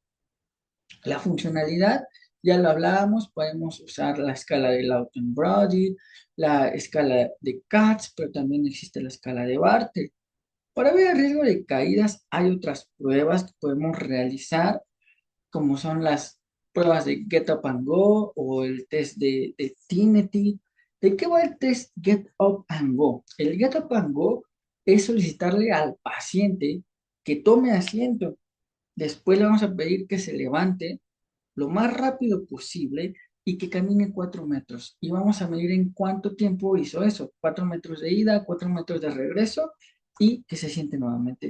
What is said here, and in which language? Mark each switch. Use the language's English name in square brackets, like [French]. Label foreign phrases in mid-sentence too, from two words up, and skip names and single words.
[Spanish] La funcionalidad, ya lo hablábamos, podemos usar la escala de Lawton-Brody, la escala de Katz, pero también existe la escala de Bartel. Para ver el riesgo de caídas, hay otras pruebas que podemos realizar, como son las pruebas de Get Up and Go o el test de Tinety. ¿De qué va el test Get Up and Go? El Get Up and Go es solicitarle al paciente que tome asiento. Después le vamos a pedir que se levante lo más rápido posible y que camine 4 metros. Y vamos a medir en cuánto tiempo hizo eso. 4 metros de ida, 4 metros de regreso y que se siente nuevamente.